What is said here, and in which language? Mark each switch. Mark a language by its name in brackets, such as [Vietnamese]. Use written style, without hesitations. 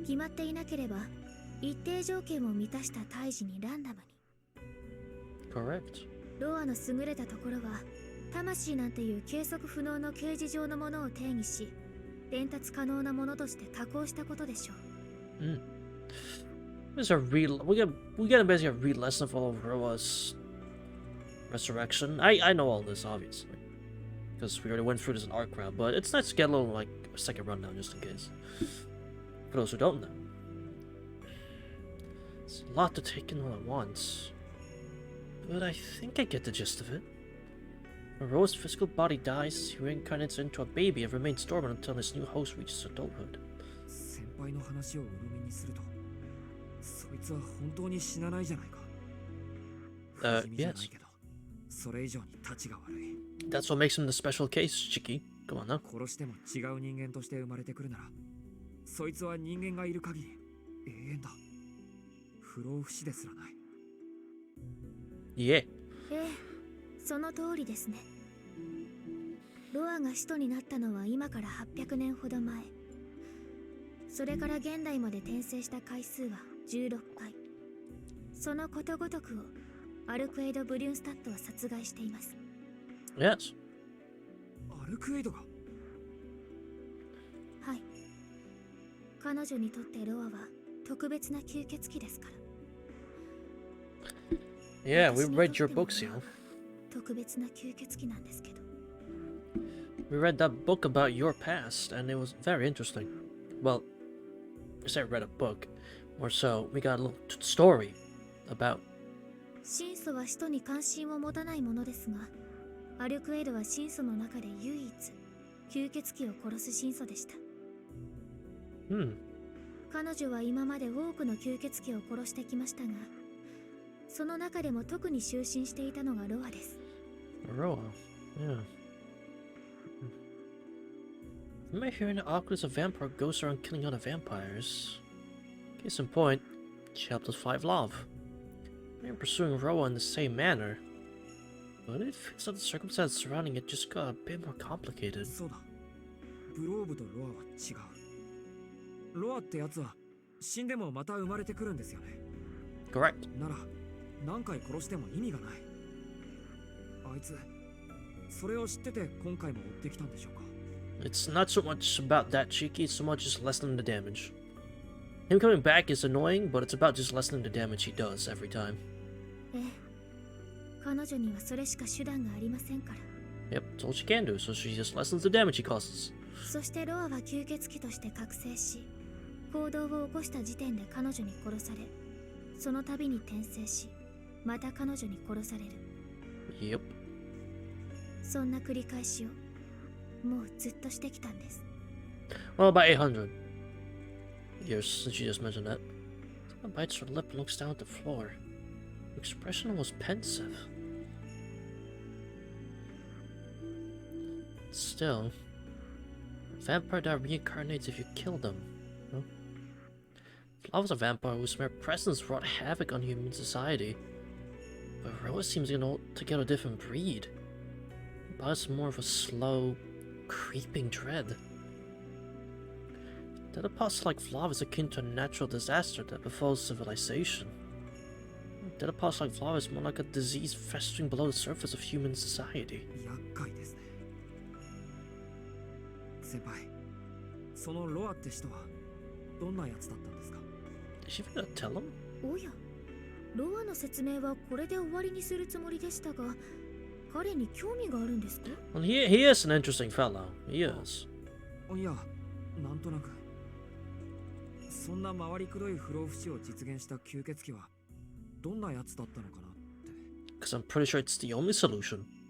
[Japanese] 決まっていなければ一定条件を満たした胎児にランダムに。 [English] Correct. [Japanese] ロアの優れたところは、魂なんていう計測不能の形而上のものを定義し、伝達可能なものとして加工したことでしょう。 [English] Mm. This is a real. We get basically a real lesson of all of Roa's resurrection. I know all this obviously because we already went through this in arc round, but it's nice to get a little like a second rundown just in case. For those who don't know, it's a lot to take in all at once, but I think I get the gist of it. When Roa's physical body dies, he reincarnates into a baby and remains dormant until his new host reaches adulthood. [Japanese] 先輩の話を鵜呑みにすると、そいつは本当に死なないじゃないか。不死身じゃないけど、それ以上に立ちが悪い。 [English] That's what makes him the special case, Chiki. Come on now. [Japanese] 殺しても違う人間として生まれてくるなら、そいつは人間がいる限り永遠だ。不老不死ですらない。 [English] Yeah. [Japanese] ええ、その通りですね。ロアが使徒になったのは今から800年ほど前。それから現代まで転生した回数は16回。そのことごとくをアルクエイド・ブリュンスタットは殺害しています。 [English] Yes. [Japanese] アルクエイドが？はい。彼女にとってロアは特別な吸血鬼ですから。 [English] Yeah, we read your books, you know. [Japanese] 特別な吸血鬼なんですけど。 [English] We read that book about your past, and it was very interesting. Well, I say I read a book, more so, we got a little story about. [Japanese] 神祖は使徒に関心を持たないものですが、アルクエイドは神祖の中で唯一吸血鬼を殺す神祖でした。彼女は今まで多くの吸血鬼を殺してきましたが、その中でも特に就寝していたのがロアです。 [English] Roa, yeah. Am I hearing that Aqua is a vampire goes around killing other vampires? Case in point, she helped us fight Love. I'm pursuing Roa in the same manner, but it feels like the circumstances surrounding it just got a bit more complicated. [Japanese] そうだ。ブローブとロアは違う。ロアってやつは死んでもまた生まれてくるんですよね。 [English] Correct. [Japanese] なら何回殺しても意味がない。あいつそれを知ってて今回も追ってきたんでしょうか。 [English] It's not so much about that, Cheeky, it's so much just lessening the damage. Him coming back is annoying, but it's about just lessening the damage he does every time. [Japanese] ええ、彼女にはそれしか手段がありませんから。 [English] Yep, that's all she can do, so she just lessens the damage he causes. [Japanese] そしてロアは吸血鬼として覚醒し、行動を起こした時点で彼女に殺され、その度に転生し、また彼女に殺される。 [English] Yep. [Japanese] そんな繰り返しをもうずっとしてきたんです。 [English] Well, about 800 years since you just mentioned that. Someone bites her lip and looks down at the floor. The expression was pensive. Still, a vampire that reincarnates if you kill them. Huh? Flav was a vampire whose mere presence wrought havoc on human society. But Roa seems to get a different breed. But it's more of a slow, creeping dread. That apostle like Flav is akin to a natural disaster that befalls civilization. That apostle like Flav is more like a disease festering below the surface of human society. [Japanese] 厄介ですね。先輩、そのロアって人はどんなやつだったんですか？ [English] Did she even tell him? [Japanese] おや、ロアの説明はこれで終わりにするつもりでしたが、彼に興味があるんですか？ [English] Well, he is an interesting fellow. He is. [Japanese] いや、なんとなく。そんな回りくどい不老不死を実現した吸血鬼はどんなやつだったのかなって。 [English] Because I'm pretty sure it's the only solution.